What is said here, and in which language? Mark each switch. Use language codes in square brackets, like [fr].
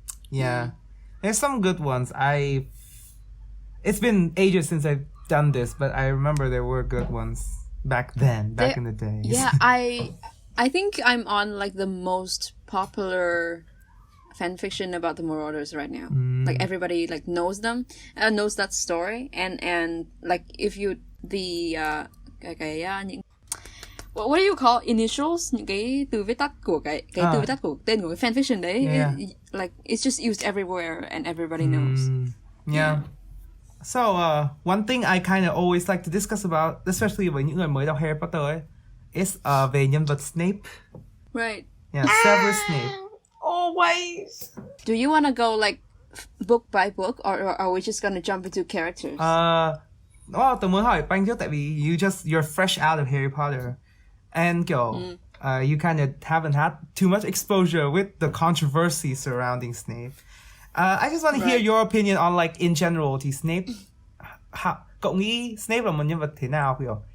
[en] Yeah. There's some good ones. It's been ages since I've done this, but I remember there were good ones back in the days. Yeah, I think I'm on like the most popular fan fiction about the Marauders right now. Like everybody like knows them, knows that story, and like if you những what do you call initials, [vi] những cái từ viết tắt của cái từ viết tắt của tên của cái fan fiction đấy, [en] like it's just used everywhere and everybody knows. Yeah. So one thing I kind of always like to discuss about, especially [vi] với những người mới đọc Harry Potter ấy, [en] is về nhân vật Snape. Right. Yeah, Severus Snape. Always. Do you want to go like book by book, or are we just gonna jump into characters? [vi] Tớ muốn hỏi Banh trước tại vì [en] you're fresh out of Harry Potter, and kiểu you kind of haven't had too much exposure with the controversy surrounding Snape. I just want to hear your opinion on like in general thì Snape. [vi] Cậu nghĩ Snape là một nhân vật thế nào kiểu?